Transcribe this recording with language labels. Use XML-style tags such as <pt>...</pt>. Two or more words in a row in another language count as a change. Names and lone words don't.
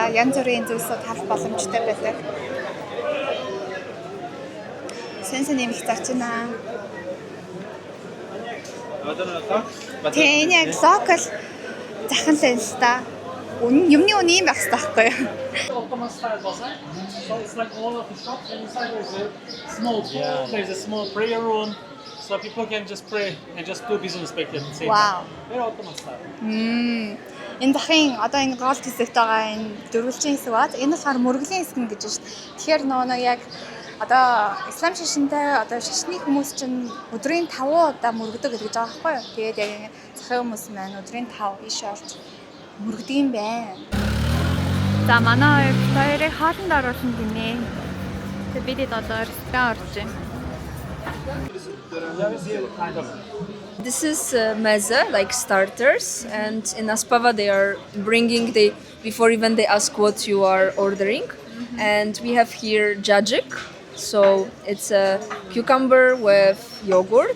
<mn>Янз бүрийн зүйлсүүд харах боломжтой байдаг. Сэнсэн нэмэх зарч байна. Тэгээ яг локал захын л л та. Юмны үн юм байх хэрэгтэй байхгүй юу?</mn> <en>Ottoman style bazaar. So it's like all of the shops and inside there's a small prayer room. So people can just pray and just do business back at the same Wow. time. Very Ottoman style.</en> <mn>Энэ дахин одоо энэ голд хэсэгт байгаа энэ дөрвөлжин хэсэг бат. Энэ болохоор мөргөлийн хэсэг гэж байна шүү дээ. Тэгэхээр нөгөө яг одоо ислам шашинтай одоо шашны хүмүүс чинь өдрийн 5 удаа мөргөдөг гэж байгаа байхгүй юу? Тэгээд яг захын хүмүүс маань өдрийн 5 иш орж мөргөдөг юм байна. За манай хоёрыг хоолнд оруулсан гинэ. Тэгээд бид одоо ресторан орж байна.</mn> <en>This is meze, like starters, and in Aspava they are bringing before even they ask what you are ordering. And we have here jajik, so it's a cucumber with yogurt.</en>